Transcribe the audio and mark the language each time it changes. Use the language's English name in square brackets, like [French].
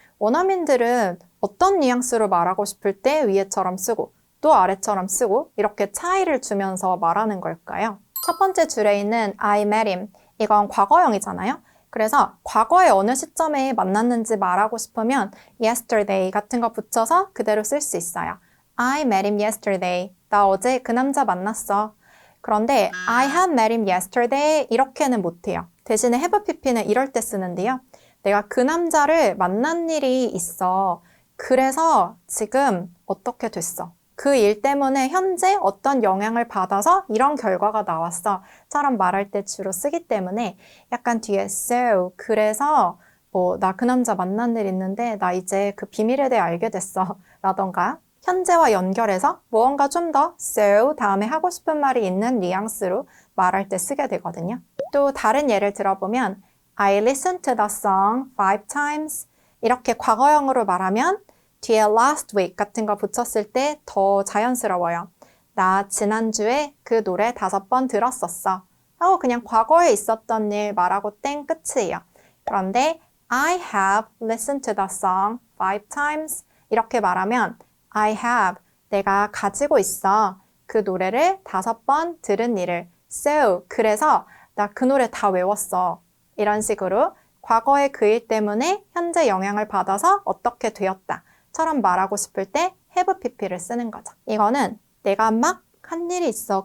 [Korean] 원어민들은 어떤 뉘앙스로 말하고 싶을 때 위에처럼 쓰고 또 아래처럼 쓰고 이렇게 차이를 주면서 말하는 걸까요? 첫 번째 줄에 있는 [English] I met him [Korean] 이건 과거형이잖아요. 그래서 과거의 어느 시점에 만났는지 말하고 싶으면 yesterday 같은 거 붙여서 그대로 쓸 수 있어요. [English] I met him yesterday. [Korean] 나 어제 그 남자 만났어. 그런데 [English] I have met him yesterday [Korean] 이렇게는 못해요. 대신에 have pp는 이럴 때 쓰는데요. 내가 그 남자를 만난 일이 있어. 그래서 지금 어떻게 됐어? 그 일 때문에 현재 어떤 영향을 받아서 이런 결과가 나왔어. 처럼 말할 때 주로 쓰기 때문에 약간 뒤에 so, 그래서 나 그 남자 만난 일 있는데 나 이제 그 비밀에 대해 알게 됐어. 라던가 현재와 연결해서 무언가 좀 더 so 다음에 하고 싶은 말이 있는 뉘앙스로 말할 때 쓰게 되거든요. 또 다른 예를 들어보면 [English] I listened to the song 5 times. [Korean] 이렇게 과거형으로 말하면 뒤에 last week 같은 거 붙였을 때 더 자연스러워요. 나 지난주에 그 노래 5번 들었었어. 하고 그냥 과거에 있었던 일 말하고 땡 끝이에요. 그런데 [English] I have listened to the song 5 times. [Korean] 이렇게 말하면 I have, 내가 가지고 있어. 그 노래를 5번 들은 일을. So, 그래서 나 그 노래 다 외웠어. 이런 식으로 과거의 그 일 때문에 현재 영향을 받아서 어떻게 되었다. 처럼 말하고 싶을 때 have pp를 쓰는 거죠. 이거는 내가 막 한 일이 있어.